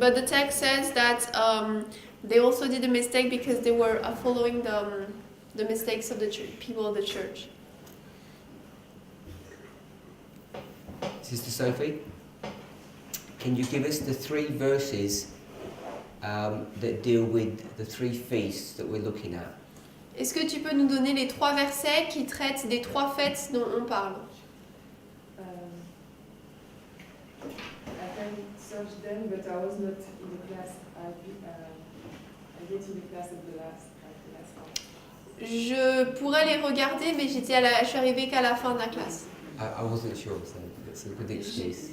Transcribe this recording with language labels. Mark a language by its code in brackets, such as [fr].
[en] But the text says that they also did a mistake because they were following the mistakes of the people of the church. Sister Sophie, can you give us the 3 verses that deal with the 3 feasts that we're looking at? [fr] Est-ce que tu peux nous donner les 3 versets qui traitent des 3 fêtes dont on parle? [en] I can search them, but I was not in the class. I get to the class at the last hour. [fr] Je pourrais les regarder, mais je suis arrivée qu'à la fin de la classe. [en] I wasn't sure, so that's a good excuse.